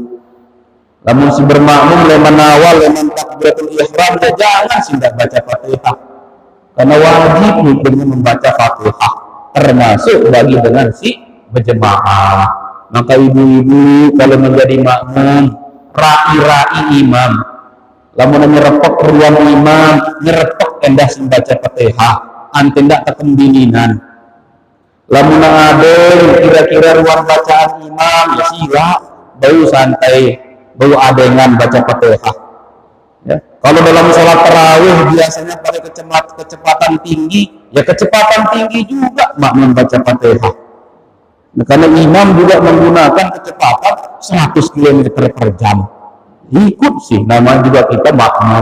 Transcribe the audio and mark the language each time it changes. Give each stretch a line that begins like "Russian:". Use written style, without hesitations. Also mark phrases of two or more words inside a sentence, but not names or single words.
Indonesian: Namun si bermakmum leman awal, leman takbiratul ihram, jangan tidak baca Fatihah, karena wajib hukumnya membaca Fatihah, termasuk bagi dengan si berjemaah. Maka ibu-ibu kalau menjadi makmum,
Sasak: rai-rai imam, lamun nyerepek ruang imam, nyerepek endah membaca Fatihah, ante ndak tekembininan. Lamun ada kira-kira ruang bacaan imam, ya sila bau santai, bau adengan baca Fatihah.
Indonesian: Ya. Kalau dalam sholat tarawih biasanya pada kecepatan tinggi, ya kecepatan tinggi juga makmum baca Fatihah. Nah, karena imam juga menggunakan kecepatan 100 km per jam. Ikut sih, namanya juga kita makmum.